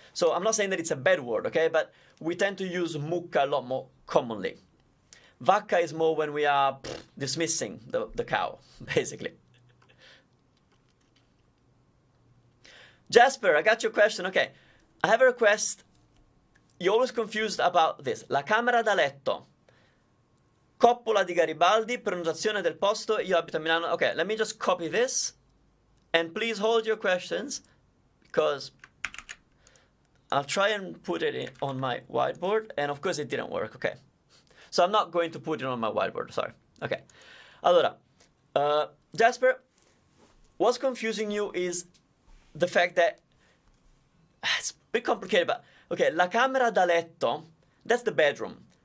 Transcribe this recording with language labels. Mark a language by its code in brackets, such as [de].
[en] So I'm not saying that it's a bad word, okay? But we tend to use mucca a lot more commonly. Vacca is more when we are dismissing the cow, basically. Jasper, I got your question. Okay, I have a request. You're always confused about this. [it] La camera da letto. Coppola di Garibaldi, pronunciazione del posto, io abito a Milano. [en] Okay, let me just copy this. And please hold your questions, because I'll try and put it on my whiteboard. And of course it didn't work, okay. So I'm not going to put it on my whiteboard, sorry. Okay. Allora, Jasper, what's confusing you is the fact that it's a bit complicated, but okay, la camera da letto, that's the bedroom.